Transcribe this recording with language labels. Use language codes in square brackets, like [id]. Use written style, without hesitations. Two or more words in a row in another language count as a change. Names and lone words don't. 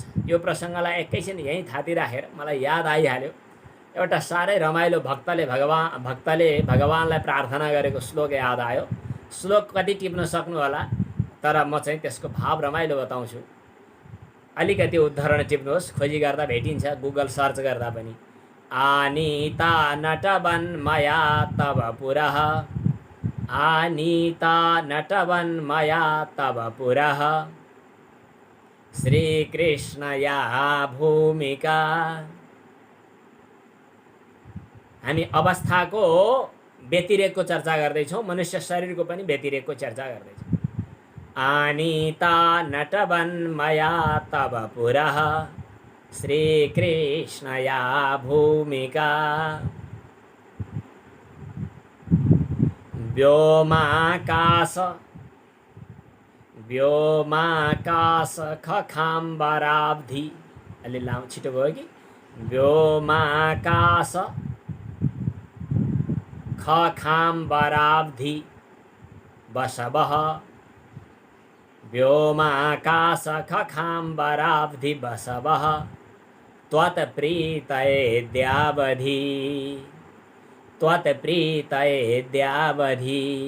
[ne] यो प्रसङ्गलाई एकैछिन यहीँ थाती राखेर मलाई याद आइहाल्यो, एउटा साह्रै रमाइलो भक्तले भगवानलाई प्रार्थना गरेको श्लोक याद आयो। श्लोक कति टिप्न सक्नु होला, तर म चाहिँ त्यसको भाव रमाइलो बताउँछु। अलिकति उद्धरण टिप्नुहोस्, खोजी गर्दा भेटिन्छ, गुगल सर्च गर्दा पनि। [sa] आनीता नटवन मया तव पुरः, आनीता नटवन मया तव पुरः, श्रीकृष्ण या भूमिका। [ne] हामी अवस्थाको व्यतिरेकको चर्चा गर्दैछौँ, मनुष्य शरीरको पनि व्यतिरेकको चर्चा गर्दैछौँ। [sa] आनीता नटवन मया तव पुरः, श्रीकृष्ण या भूमिका। व्योमाकाश खखाम्बराब्धि, [ne] अलि लामो छिटो भयो कि, [sa] व्योमाकाश खखाम्बराब्धि वसवः, व्योमाकाश खखाम्बराब्धि वसवः, त्वत्प्रीतये द्यावधि, त्वत्प्रीतये द्यावधि।